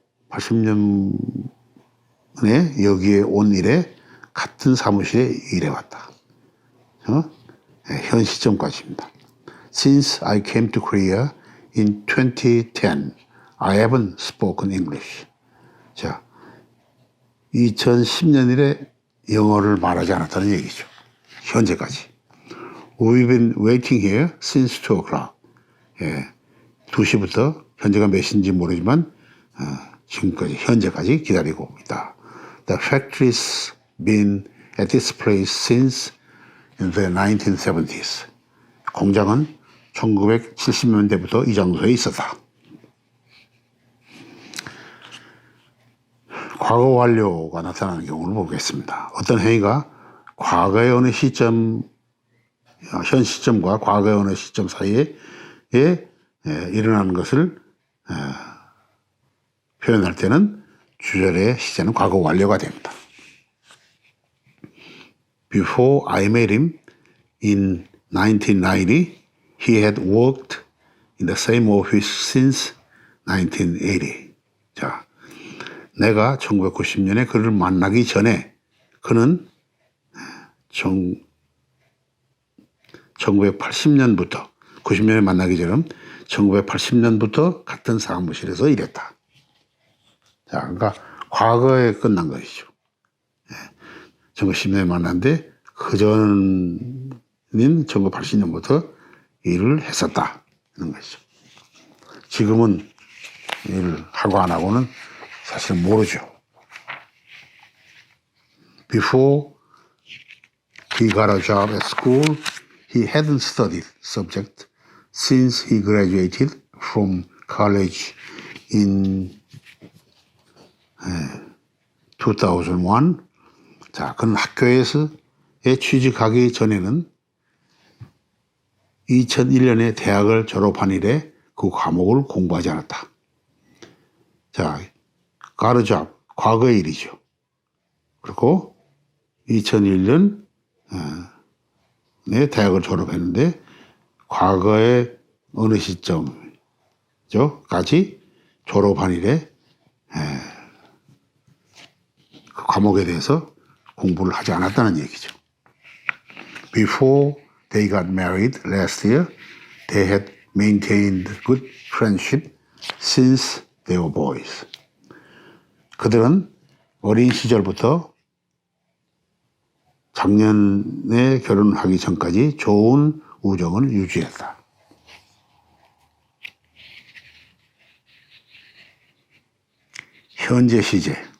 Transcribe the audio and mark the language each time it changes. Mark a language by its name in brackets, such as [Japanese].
[Korean] 1980년에 여기에 온 이래 같은 사무실에 일해왔다. 현 시점까지입니다. [English] Since I came to Korea in 2010, I haven't spoken English. [Korean] 자, 2010년 이래 영어를 말하지 않았다는 얘기죠. 현재까지. [English] We've been waiting here since 2 o'clock. [Korean] 2시부터 현재가 몇 시인지 모르지만 지금까지 현재까지 기다리고 있다. [English] The factory's been at this place since the 1970s. [Korean] 공장은 1970년대부터 이 장소에 있었다. 과거 완료가 나타나는 경우를 보겠습니다. 어떤 행위가 과거의 어느 시점, 현 시점과 과거의 어느 시점 사이에 일어나는 것을 표현할 때는 주절의 시제는 과거 완료가 됩니다. [English] Before I met him in 1990, he had worked in the same office since 1980. [Korean] 자, 내가 1990년에 그를 만나기 전에 그는 1980년부터 90년에 만나기 전에 1980년부터 같은 사무실에서 일했다. 자, 그러니까 과거에 끝난 것이죠. 1910년에 만났는데 그 전인 1980년부터 일을 했었다. 이런 것이죠. 지금은 일을 하고 안 하고는 사실 모르죠. [English] Before he got a job at school, he hadn't studied subject since he graduated from college in 2001. [Korean] 자, 그는 학교에서 취직하기 전에는 2001년에 대학을 졸업한 이래 그 과목을 공부하지 않았다. 자, [English] got a job, [Korean] 과거의 일이죠. 그리고 2001년 대학을 졸업했는데 과거의 어느 시점까지 졸업한 이래 그 과목에 대해서 공부를 하지 않았다는 얘기죠. [English] Before they got married last year, they had maintained good friendship since they were boys. [Korean] 그들은 어린 시절부터 작년에 결혼하기 전까지 좋은 우정을 유지했다. 현재 시제.